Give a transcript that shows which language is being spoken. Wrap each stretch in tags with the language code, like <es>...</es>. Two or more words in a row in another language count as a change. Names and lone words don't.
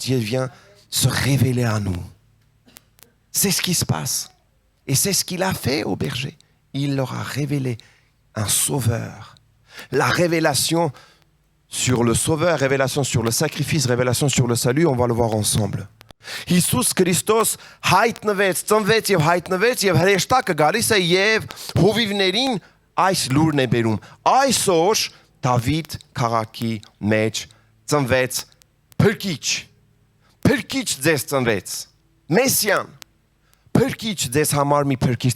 <fr>Dieu vient se révéler à nous. C'est ce qui se passe. Et c'est ce qu'il a fait aux bergers. Il leur a révélé un sauveur. La révélation sur le sauveur, révélation sur le sacrifice, révélation sur le salut, on va le voir ensemble.</fr> <hy>Հիսուս Քրիստոս հայտնվեց, ծնվեց եւ հայտնվեց եւ հրեշտակը գալիս է եւ հովիվներին այս լուրն է բերում. Այսօր Դավիթ քաղաքի մեջ ծնվեց փրկիչ ձեզ ծնվեց, Մեսիան, Փրկիչ ձեզ համար մի փրկիչ</hy>